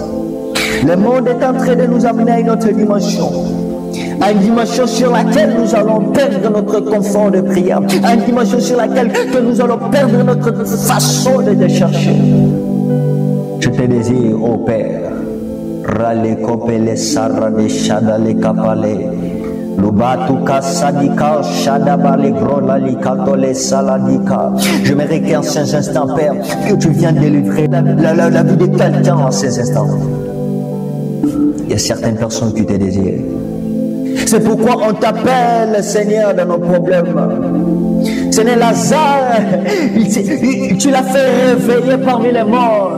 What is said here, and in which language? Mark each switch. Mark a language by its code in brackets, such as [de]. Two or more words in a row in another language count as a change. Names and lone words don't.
[fr] Le monde est en train de nous amener à une autre dimension. À une dimension sur laquelle nous allons perdre notre confort de prière. À une dimension sur laquelle que nous allons perdre notre façon de te chercher. Je te désire, ô Père, rale kopele sarade shadale kapale, lubatuka sadika shadabale grolali katole saladika. Je me requiers en ces instants, Père, que tu viens délivrer la vie de quelqu'un en ces instants. Il y a certaines personnes qui te désirent. C'est pourquoi on t'appelle, Seigneur, dans nos problèmes. Seigneur, Lazare, tu l'as fait réveiller parmi les morts.